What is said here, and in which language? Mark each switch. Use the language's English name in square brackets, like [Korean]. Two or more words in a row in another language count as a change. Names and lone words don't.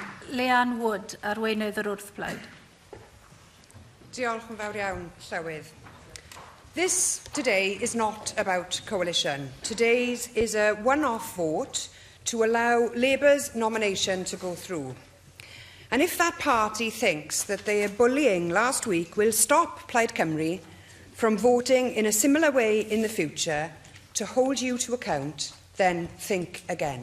[Welsh] Leanne Wood, arweinydd yr wrthblaid. Diolch yn fawr iawn, Llywydd. [English] This today is not about coalition. Today's is a one-off vote to allow Labour's nomination to go through. And if that party thinks that their bullying last week will stop Plaid Cymru from voting in a similar way in the future to hold you to account, then think again.